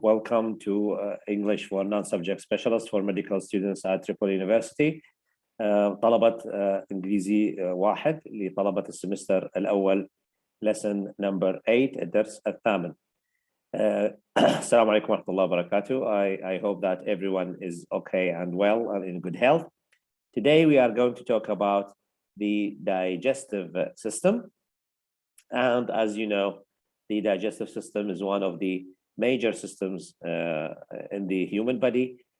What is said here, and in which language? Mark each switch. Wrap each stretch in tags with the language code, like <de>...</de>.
<en>Welcome to English for non-subject specialists for medical students at Tripoli University.</en> <ar>طلبة إنجليزي واحد لطلبة السمستر الأول</ar> <en>lesson number 8</en> <ar>الدرس الثامن. Assalamu alaikum wa rahmatullahi wa barakatuh.</ar> <en>I hope that everyone is okay and well and in good health. Today we are going to talk about the digestive system. And as you know, the digestive system is one of the major systems in the human body.</en>